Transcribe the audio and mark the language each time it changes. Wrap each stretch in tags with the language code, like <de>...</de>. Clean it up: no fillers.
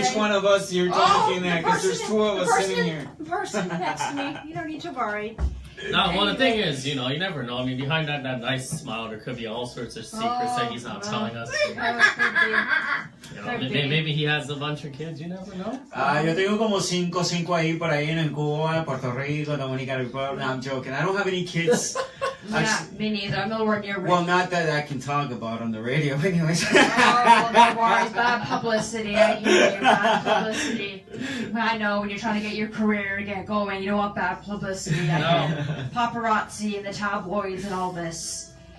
<en>which one of us you're talking at? Because there's two of us sitting here. The person next to me, you don't need to worry. Now, well, the Anyway. thing is, you know, you never know. I mean, behind that nice smile, there could be all sorts of secrets that he's not telling us. You know, Could be. maybe he has a bunch of kids. You never know.</en> <es>Yo tengo como cinco ahí por ahí en Cuba, Puerto Rico, Dominica Republic.</es> <en>No, I'm joking. I don't have any kids. Yeah, me neither. I'm nowhere near ready. Well, not that I can talk about on the radio, anyways. Oh, no worries. Bad publicity. I hear you. Bad publicity. I know when you're trying to get your career to get going, you don't want bad publicity. I get paparazzi and the tabloids and all this.</en>